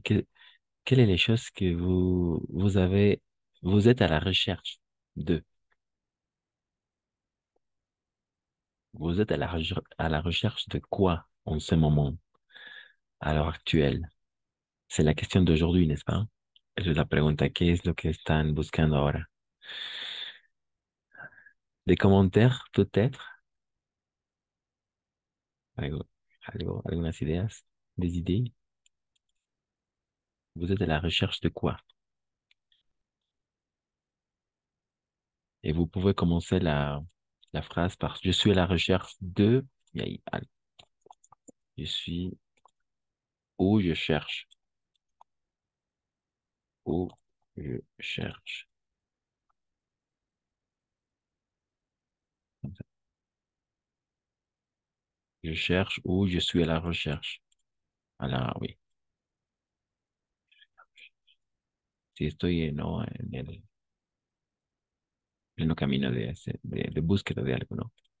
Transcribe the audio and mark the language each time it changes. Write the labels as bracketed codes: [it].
[fr] Quelles sont les choses que vous êtes à la recherche de? Vous êtes à la recherche de quoi en ce moment, à l'heure actuelle? C'est la question d'aujourd'hui, n'est-ce pas? [es] Es la pregunta, ¿qué es lo que están buscando ahora? [fr] Des commentaires, peut-être? [es] Algunas ideas, [fr] des idées? Vous êtes à la recherche de quoi? Et vous pouvez commencer la phrase par je suis à la recherche de. Je suis où je cherche. Où je cherche. Comme ça. Je cherche ou je suis à la recherche. Alors, oui. [es] Si estoy no, en el camino de búsqueda de algo, ¿no?